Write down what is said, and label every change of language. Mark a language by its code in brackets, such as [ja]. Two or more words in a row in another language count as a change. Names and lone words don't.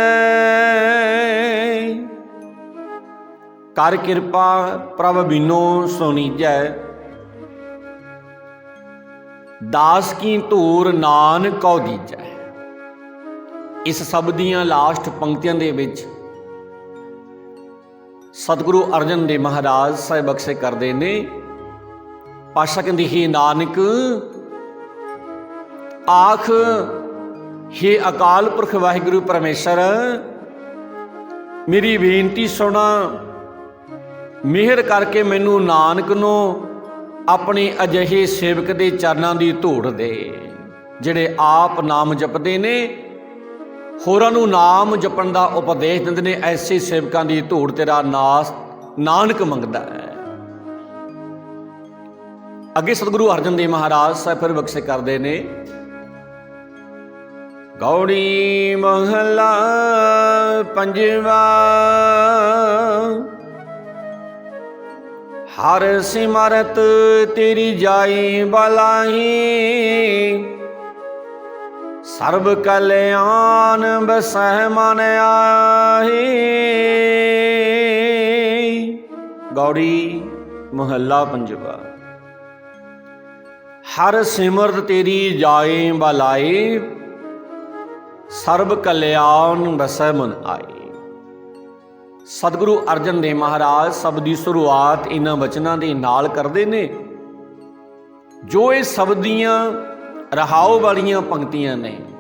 [pa] ਕਰ ਕਿਰਪਾ ਪ੍ਰਭ ਬਿਨੋ ਸੁਣੀਜੈ, ਦਾਸ ਕੀ ਧੂਰ ਨਾਨਕ ਕਹੋ ਦੀਜੈ। ਇਸ ਸ਼ਬਦ ਦੀਆਂ ਲਾਸਟ ਪੰਕਤੀਆਂ ਦੇ ਵਿੱਚ ਸਤਿਗੁਰੂ ਅਰਜਨ ਦੇਵ ਮਹਾਰਾਜ ਸਾਹਿਬ ਬਖ਼ਸ਼ੇ ਕਰਤੇ ਨੇ। ਪਾਤਸ਼ਾਹ ਕਹਤੇ ਹੀ ਨਾਨਕ ਆਖ ਹੇ ਅਕਾਲ ਪੁਰਖ ਵਾਹਿਗੁਰੂ ਪਰਮੇਸ਼ਰ ਮੇਰੀ ਬੇਨਤੀ ਸੁਣਾ, ਮਿਹਰ ਕਰਕੇ ਮੈਨੂੰ ਨਾਨਕ ਨੂੰ ਅਪਣੇ ਅਜਿਹੇ ਸੇਵਕ ਕੇ ਚਰਨਾਂ ਦੀ ਧੂੜ ਦੇ, ਜਿਹੜੇ ਆਪ ਨਾਮ ਜਪਦੇ ਨੇ ਹੋਰਾਂ ਨੂੰ ਨਾਮ ਜਪਣ ਦਾ ਉਪਦੇਸ਼ ਦਿੰਦੇ ਨੇ। ਐਸੇ ਸੇਵਕਾਂ ਦੀ ਧੂੜ ਤੇਰਾ ਨਾਸ ਨਾਨਕ ਮੰਗਦਾ ਹੈ। ਅੱਗੇ ਸਤਿਗੁਰੂ ਅਰਜਨ ਦੇਵ ਮਹਾਰਾਜ ਸਾਹਿਬ ਫਿਰ ਬਖ਼ਸ਼ੇ ਕਰਤੇ ਨੇ। ਗਉੜੀ ਮਹਲਾ ਪੰਜਵਾ ਹਰਿ ਸਿਮਰਤ ਤੇਰੀ ਜਾਈ ਬਲਾਹੀ, ਸਰਬ ਕਲਿਆਣ ਬਸਹ ਮਨ ਆਹੀ। ਗਉੜੀ ਮਹਲਾ ਪੰਜਵਾ ਹਰਿ ਸਿਮਰਤ ਤੇਰੀ ਜਾਏ ਬਲਾਏ, ਸਰਬ ਕਲਿਆਣ ਬਸਹ ਮਨ ਆਏ। ਸਤਿਗੁਰੂ ਅਰਜਨ ਦੇਵ ਮਹਾਰਾਜ ਸ਼ਬਦ ਕੀ ਸ਼ੁਰੂਆਤ ਇਨ੍ਹਾਂ ਵਚਨਾਂ ਦੇ ਨਾਲ ਕਰਦੇ ਨੇ, ਜੋ ਏ ਸ਼ਬਦ ਦੀਆਂ ਰਹਾਉ ਵਾਲੀਆਂ ਪੰਕਤੀਆਂ ਨੇ।